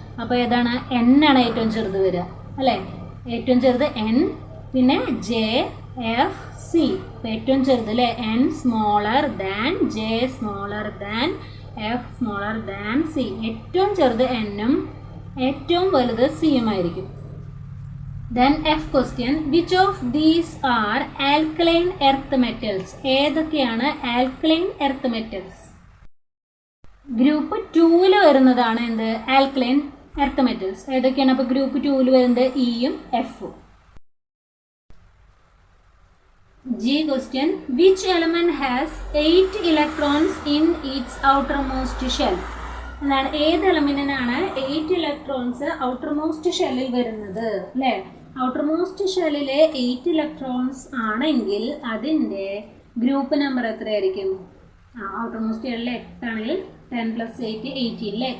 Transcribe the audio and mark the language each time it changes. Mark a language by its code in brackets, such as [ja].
[ml] അപ്പോൾ ഏതാണ്, എൻ ആണ് ഏറ്റവും ചെറുത് വരിക അല്ലേ. ഏറ്റവും ചെറുത് എൻ, പിന്നെ ജെ എഫ് സി. ഏറ്റവും ചെറുത് അല്ലേ, [en] N smaller than J smaller than F smaller than C. [ml] ഏറ്റവും ചെറുത് എന്നും ഏറ്റവും വലുത് സിയും ആയിരിക്കും. [en] Then F question, which of these are alkaline earth metals? [ml] ഏതൊക്കെയാണ് alkaline earth metals? ഗ്രൂപ്പ് 2 വരുന്നതാണ് എന്ത് alkaline earth metals. ഏതൊക്കെയാണ് അപ്പോൾ ഗ്രൂപ്പ് 2 വരുന്നത് ഇയും എഫും. [en] G question, which element has 8 electrons in its outermost shell? [ml] എന്താണ് ഏത് എലമെന്റിനാണ് 8 ഇലക്ട്രോൺസ് ഔട്ടർമോസ്റ്റ് ഷെല്ലിൽ വരുന്നത് അല്ലേ? ഔട്ടർമോസ്റ്റ് ഷെല്ലിലെ 8 ഇലക്ട്രോൺസ് ആണെങ്കിൽ അതിൻ്റെ ഗ്രൂപ്പ് നമ്പർ എത്രയായിരിക്കും? ഔട്ടർമോസ്റ്റ് ഷെല്ലിൽ 8 ആണെങ്കിൽ 10 + 8 18 അല്ലേ?